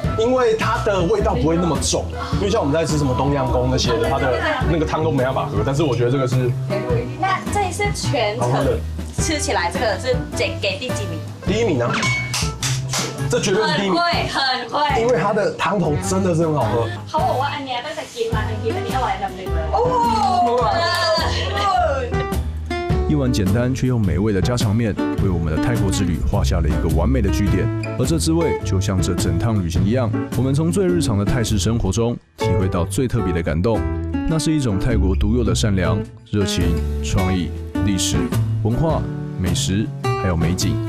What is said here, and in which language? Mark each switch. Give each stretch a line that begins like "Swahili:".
Chinese: 因为它的味道不会那么重，因为像我们在吃什么东阳宫那些的，它的那个汤都没办法喝。但是我觉得这个是那这一次全程吃起来，这个是给第几名？第1名啊，这绝对是第1名，很会。因为它的汤头真的是很好喝。
Thai: เขาบอกว่าอันเนี้ยตั้งแต่กินมาทั้งทีอันนี้อร่อยอันดับ1เลยโอ้
Chinese: 一碗简单却又美味的家常面，为我们的泰国之旅画下了一个完美的句点。而这滋味就像这整趟旅行一样，我们从最日常的泰式生活中体会到最特别的感动。那是一种泰国独有的善良、热情、创意、历史、文化、美食，还有美景。